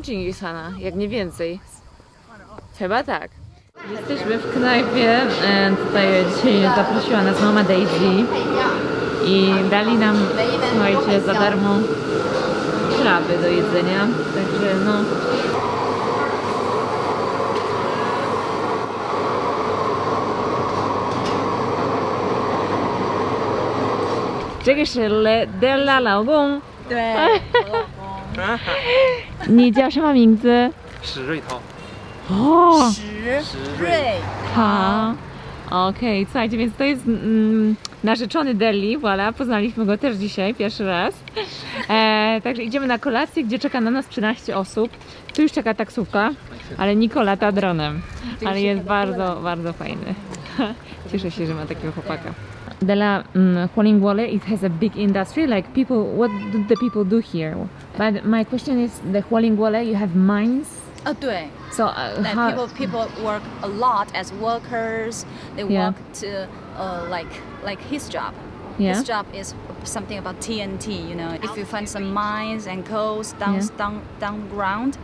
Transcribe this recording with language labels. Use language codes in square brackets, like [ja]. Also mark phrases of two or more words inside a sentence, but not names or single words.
[pl] Chingis Khana, jak nie więcej. Chyba tak. Jesteśmy w knajpie, tutaj dzisiaj zaprosiła nas mama Daisy i dali nam, słuchajcie, za darmo kraby do jedzenia, także no. [zh] 这个是Della 老公。对。你叫什么名字？史瑞涛。哦。瑞 [pl] 好，OK，słuchajcie, więc to jest narzeczony Delhi, voilà, poznaliśmy go też dzisiaj, pierwszy raz. Także idziemy na kolację, gdzie czeka na nas 13 osób. Tu już czeka taksówka, ale Niko lata dronem, ale jest bardzo, bardzo fajny. Cieszę się, że ma takiego chłopaka. [en] Della Huolingwole, it has a big industry, like people, what do the people do here? But my question is, the Huolingwole, you have mines? [zh] 对 [en] So Like how, people work a lot as workers. They Yeah. work to like his job. Yeah. His job is something about TNT. You know, if you find some mines and coals down ground,